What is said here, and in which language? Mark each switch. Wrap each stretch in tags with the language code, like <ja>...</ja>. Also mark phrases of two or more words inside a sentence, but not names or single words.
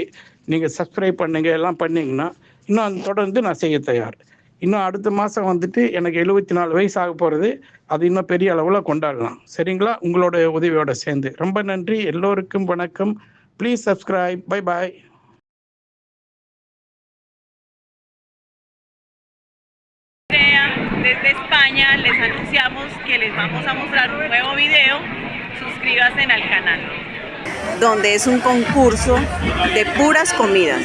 <ta>நீங்கள் சப்ஸ்கிரைப் பண்ணுங்க, எல்லாம் பண்ணிங்கன்னா இன்னும் தொடர்ந்து நான் செய்ய தயார். இன்னும் அடுத்த மாதம் வந்துட்டு எனக்கு 74 வயசு ஆக போகிறது. அது இன்னும் பெரிய அளவில் கொண்டாடலாம். சரிங்களா? உங்களோட உதவியோடு சேர்ந்து. ரொம்ப நன்றி. எல்லோருக்கும் வணக்கம்.</ta> <en>please subscribe. bye bye.</en> <es>Desde España les anunciamos que les vamos a mostrar un nuevo video. Suscríbanse al canal. Donde es un concurso de puras comidas.</es>